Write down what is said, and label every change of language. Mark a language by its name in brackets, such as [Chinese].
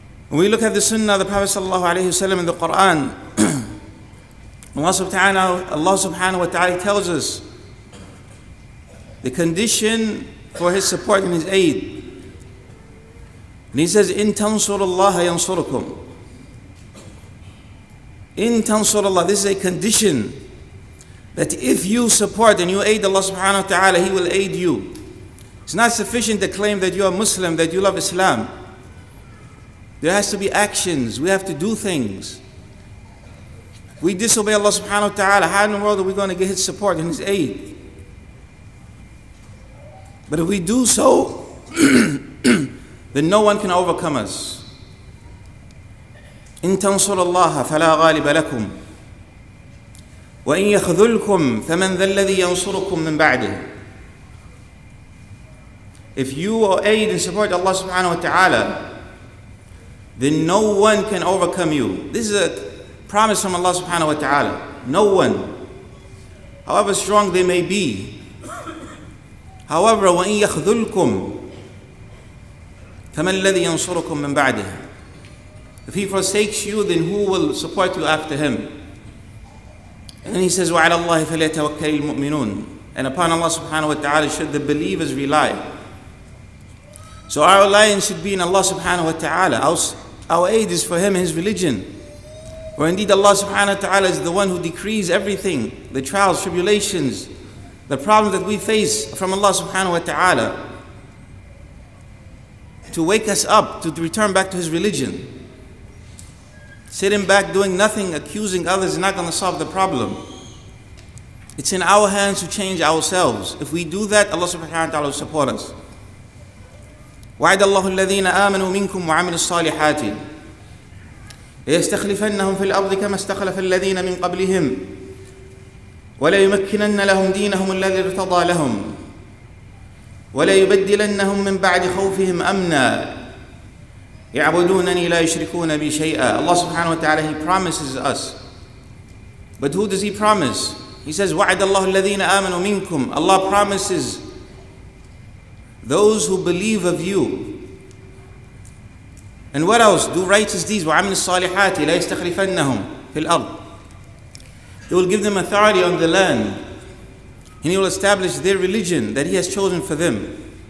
[English] When we look at the Sunnah of the Prophet ﷺ in the Quran, Allah subhanahu wa ta'ala tells us the condition for His support and His aid. And He says, [Arabic] إِن تَنْصُرُ اللَّهَ يَنْصُرُكُمْ. إِن تَنْصُرُ اللَّهَ. [English] This is a condition that if you support and you aid Allah subhanahu wa ta'ala, He will aid you. It's not sufficient to claim that you are Muslim, that you love Islam. There has to be actions. We have to do things. We disobey Allah subhanahu wa ta'ala, how in the world are we going to get His support and His aid? But if we do so, then no one can overcome us. [Arabic] إن تنصر الله فلا غالب لكم وإن يخذلكم فمن ذا الذي ينصركم من بعده. [English] If you aid and support Allah subhanahu wa ta'ala, then no one can overcome you. This is a promise from Allah subhanahu wa ta'ala. No one, however strong they may be. However, [Arabic] وَإِن يَخْذُلْكُمْ فَمَنْ الَّذِي يَنْصُرُكُمْ مِنْ بَعْدِهِ. [English] If He forsakes you, then who will support you after Him? And then He says, [Arabic] وَعَلَى اللَّهِ فَلْيَتَوَكَّلِ الْمُؤْمِنُونَ. [English] And upon Allah subhanahu wa ta'ala should the believers rely. So our reliance should be in Allah subhanahu wa ta'ala. Our aid is for Him and His religion. Or indeed Allah subhanahu wa ta'ala is the one who decrees everything, the trials, tribulations, the problems that we face from Allah subhanahu wa ta'ala, to wake us up, to return back to His religion. Sitting back doing nothing, accusing others is not going to solve the problem. It's in our hands to change ourselves. If we do that, Allah subhanahu wa ta'ala will support us. [Arabic] وعد الله الذين آمنوا منكم وعملوا الصالحات ليستخلفنهم في الأرض كما استخلف الذين من قبلهم وليمكنن لهم دينهم الذي ارتضى لهم وليبدلنهم من بعد خوفهم أمنا يعبدونني لا يشركون بي شيئا. [English] Allah subhanahu wa ta'ala, He promises us. But who does He promise? He says, [Arabic] وَعَدَ اللَّهُ الَّذِينَ آمَنُوا مِنكُمْ. [English] Allah promises those who believe of you. And what else? Do righteous deeds. [Arabic] وَعَمِلُوا الصَّالِحَاتِ لَا يَسْتَخْلِفَنَّهُم فِي الْأَرْضِ. [English] He will give them authority on the land. And He will establish their religion that He has chosen for them.